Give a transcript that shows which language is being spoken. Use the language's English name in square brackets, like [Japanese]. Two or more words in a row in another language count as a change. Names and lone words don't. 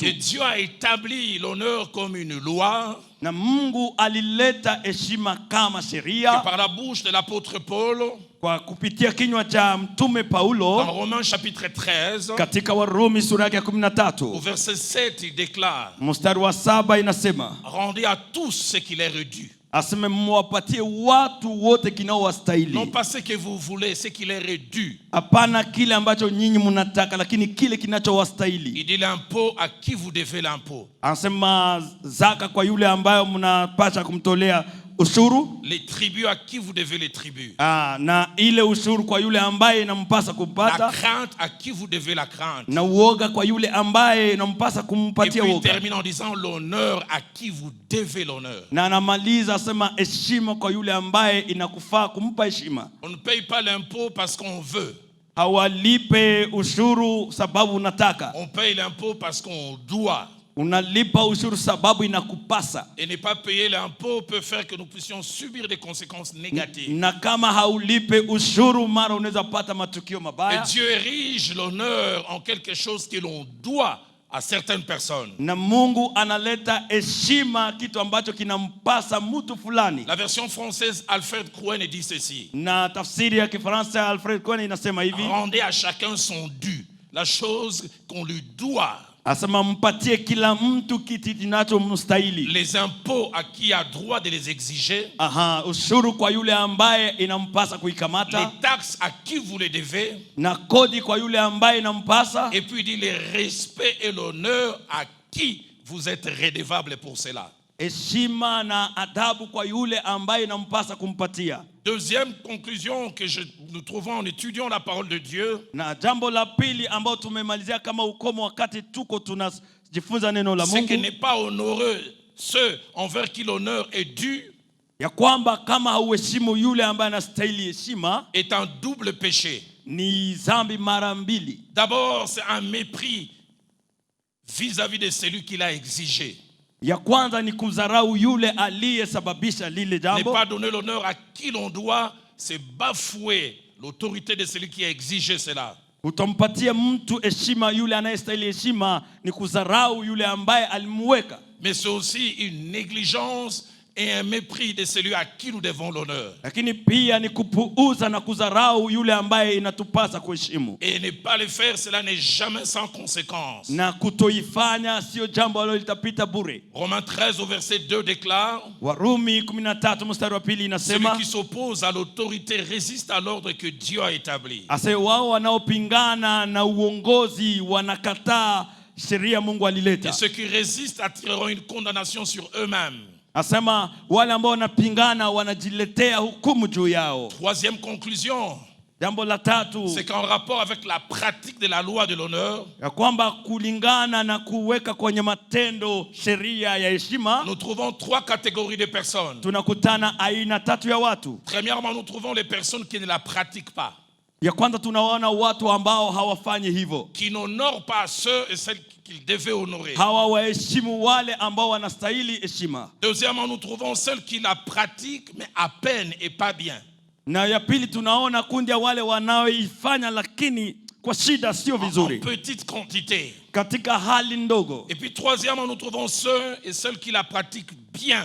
[French] Et Dieu a établi l'honneur comme une loi. [Swahili] Na Mungu alileta heshima kama sheria [French] Par la bouche de l'apôtre Paul, [Swahili] kwa kupitia kinywa cha mtume [French] dans [Swahili] Paulo [French] Romains chapitre 13, [Swahili] katika Warumi sura yake ya [French] au [Swahili] 13 [French] verset 7, il déclare: [Swahili] mstari wa 7 inasema, [French] rendez à tous ce qui leur est dû. [Swahili] aseme mwapatie watu wote kinaowastahili. [French] Non pas ce que vous voulez, ce qui leur est dû. [Swahili] Hapana kile ambacho nyinyi mnataka, lakini kile kinachowastahili. [French] Il dit l'impôt à qui vous devez l'impôt. [Swahili] Anasema zaka kwa yule ambayo mnapasha kumtolea ushuru. [French] Les tribus à qui vous devez les tribus. [Swahili] Na ile ushuru kwa yule ambaye inampasa [French] La [Swahili] kumpata. [French] crainte à qui vous devez la crainte. [Swahili] Na uoga kwa yule ambaye inampasa [French] Et [Swahili] kumpatia [French] puis il [Swahili] uoga. [French] termine en disant l'honneur à qui vous devez l'honneur. [Swahili] Na anamaliza asema heshima kwa yule ambaye inakufaa kumpa heshima. [French] On ne paye pas l'impôt parce qu'on veut. [Swahili] Hawalipe ushuru sababu unataka. [French] On paye l'impôt parce qu'on doit. [Swahili] Unalipa ushuru sababu inakupasa. [French] Et ne pas payer l'impôt peut faire que nous puissions subir des conséquences négatives. [Swahili] Na kama haulipe ushuru mara unaweza pata matukio mabaya. [French] Et Dieu érige l'honneur en quelque chose que l'on doit à certaines personnes. [Swahili] Na Mungu analeta heshima kitu ambacho kinampasa mtu fulani. [French] La version française Alfred Cohen dit ceci: [Swahili] Na tafsiri ya Kifaransa Alfred Cohen inasema hivi: [French] rendez à chacun son dû, la chose qu'on lui doit. [Swahili] Asema mpatie kila mtu kitu kinachomstahili. [French] Les impôts à qui a droit de les exiger. [Swahili] Ushuru kwa yule ambaye inampasa kuikamata. [French] Les taxes à qui vous les devez. [Swahili] Na kodi kwa yule ambaye inampasa. [French] Et puis il dit les respects et l'honneur à qui vous êtes redevable pour cela. [Swahili] heshima na adabu kwa yule ambaye inampasa kumpatia. [French] Deuxième conclusion que nous trouvons en étudiant la parole de Dieu. [Swahili] Na jambo la pili ambao tumemalizia kama ukomo wakati tuko tunajifunza neno la Mungu. [French] C'est qu'il n'est pas honoreux ceux envers qui l'honneur est dû. [Swahili] Ya kwamba kama hauheshimu yule ambaye anastahili heshima, [French] est un double péché. [Swahili] Ni dhambi mara mbili. [French] D'abord, c'est un mépris vis-à-vis de celui qui l'a exigé. [Swahili] Ya kwanza ni kudharau yule aliyesababisha lile jambo. [French] Ne pas donner l'honneur à qui l'on doit, c'est bafouer l'autorité de celui qui a exigé cela. [Swahili] Utampatia mtu heshima yule anayestahili heshima ni kudharau yule ambaye alimweka. [French] Mais c'est aussi une négligence et un mépris de celui à qui nous devons l'honneur. [Swahili] Lakini pia ni kupuuza na kudharau yule ambaye inatupasa kuheshimu. [French] Et ne pas le faire, cela n'est jamais sans conséquence. [Swahili] Na kutoifanya sio jambo ambalo litapita bure. [French] Romains 13 au verset 2 déclare: [Swahili] Warumi 13 mstari wa pili inasema, [French] celui qui s'oppose à l'autorité résiste à l'ordre que Dieu a établi. [Swahili] Ase wao wanaopingana na uongozi wanakataa sheria Mungu alileta. [French] Et ceux qui résistent attireront une condamnation sur eux-mêmes. [Swahili] Asema wale ambao wanapingana wanajiletea hukumu juu yao. [French] Troisième conclusion, [Swahili] jambo la tatu, [French] c'est qu'en rapport avec la pratique de la loi de l'honneur, [Swahili] ya kwamba kulingana na kuweka kwenye matendo sheria ya heshima, [French] nous trouvons trois catégories de personnes. [Swahili] Tunakutana aina tatu ya watu. [French] Premièrement, nous trouvons les personnes qui ne la pratiquent pas. [Swahili] Ya kwanza tunaona watu ambao hawafanyi hivyo. [French] Qui n'honorent pas ceux et celles qu'ils devaient honorer. [Swahili] Hawaheshimu wale ambao wanastahili heshima. [French] Deuxièmement, nous trouvons ceux qui la pratiquent mais à peine et pas bien. [Swahili] Na ya pili tunaona kundi ya wale wanaoifanya lakini kwa shida sio vizuri. [French] En petite quantité. [Swahili] Katika hali ndogo. [French] Et puis troisièmement, nous trouvons ceux et celles qui la pratiquent bien.